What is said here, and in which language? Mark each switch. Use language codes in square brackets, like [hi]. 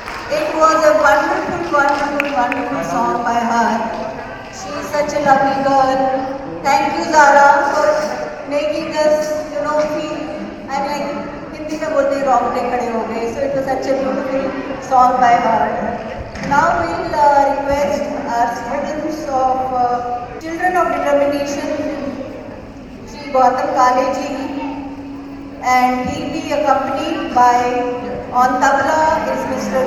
[en] It was a wonderful song by her. She is such a lovely girl. Thank you, Zara, for making us, feel. I'm like, [hi] Hindi में बोलते ही रोंगटे खड़े हो गए. [en] So it was such a beautiful song by her. Now we'll request our students of Children of Determination, Shri Gautam Kale ji, and he'll be accompanied by, on tabla is Mr.